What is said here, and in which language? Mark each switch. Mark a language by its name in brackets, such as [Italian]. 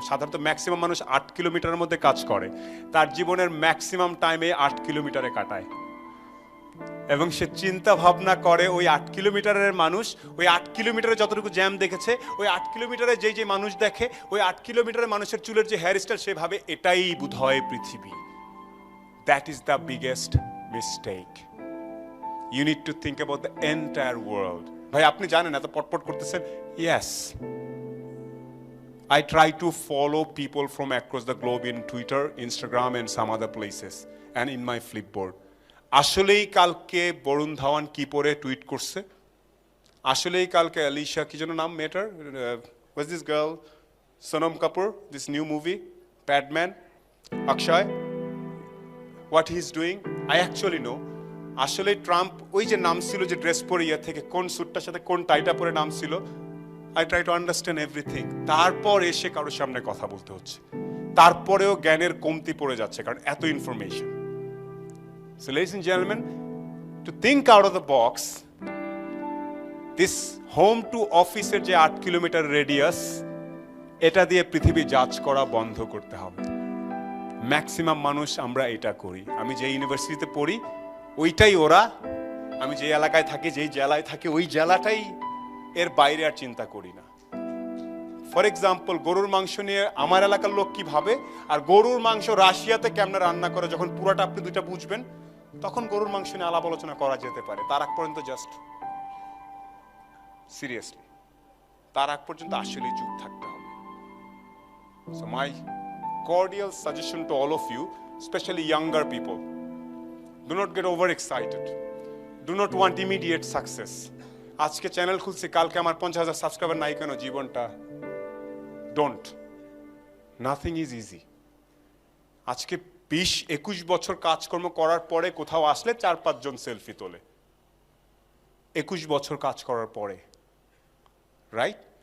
[Bangla] সাধারণত ম্যাক্সিমাম মানুষ 8 কিলোমিটারের মধ্যে কাজ করে, তার জীবনের ম্যাক্সিমাম টাইমে 8 কিলোমিটারে কাটায় এবং সে চিন্তা ভাবনা করে ওই 8 কিলোমিটারের মানুষ ওই 8 কিলোমিটারে যতটুকু জ্যাম দেখেছে ওই 8 কিলোমিটারে যেই যে মানুষ দেখে ওই 8 কিলোমিটারের মানুষের চুলের যে হেয়ার স্টাইল সেভাবে এটাই বোধহয় পৃথিবী। [English] That is the biggest mistake. You need to think about the entire world. [Bangla] ভাই আপনি জানেন এত পটপট করতেছেন। [English] Yes, I try to follow people from across the globe in Twitter, Instagram and some other places and in my Flipboard. [Bangla] আসলেই কালকে বরুণ ধাওয়ান কি পরে tweet করছে, আসলেই কালকে আলিশা কি যেন নাম মেয়েটার, [English] was this girl [Bangla] Sonam Kapoor, [English] this new movie Padman, [Bangla] Akshay, [English] What he is doing I actually know. [Bangla] আসলে ট্রাম্প ওই যে নাম ছিল যে ড্রেস পরে ইয়ে থেকে কোন স্যুটটার সাথে কোন টাইটা পরে নাম ছিল, [English] I try to understand everything. [Bangla] তারপর এসে কারোর সামনে কথা বলতে হচ্ছে, তারপরেও জ্ঞানের কমতি পড়ে যাচ্ছে কারণ এত information. [English] So ladies and gentlemen, to think out of the box, this home to office [Bangla] এর যে 8 কিলোমিটার রেডিয়াস এটা দিয়ে পৃথিবী জাজ করা বন্ধ করতে হবে। ম্যাক্সিমাম মানুষ আমরা এটা করি। আমি যে ইউনিভার্সিটিতে পড়ি ওইটাই ওরা, আমি যে এলাকায় থাকি যেই জেলায় থাকি ওই জেলাটাই, এর বাইরে আর চিন্তা করি না। ফর এক্সাম্পল গরুর মাংস নিয়ে আমার এলাকার লোক কি ভাবে আর গরুর মাংস রাশিয়াতে কেমনে রান্না করে যখন পুরোটা আপনি দুইটা বুঝবেন তখন গরুর মাংস নিয়ে আলাপ আলোচনা করা যেতে পারে। তার আগ পর্যন্ত জাস্ট সিরিয়াসলি তার আগ পর্যন্ত আসলে চুপ থাকতে হবে। [English] So my cordial suggestion to all of you, especially younger people, do not get overexcited, do not want immediate success. [Bangla] আজকে চ্যানেল খুলছি কালকে আমার 50,000 সাবস্ক্রাইবার নাই কেন জীবনটা, [English] Don't, nothing is easy. [Bangla] আজকে 20-21 বছর কাজকর্ম করার পরে কোথাও আসলে 4-5 জন সেলফি তোলে, 21 বছর কাজ করার পরে, রাইট?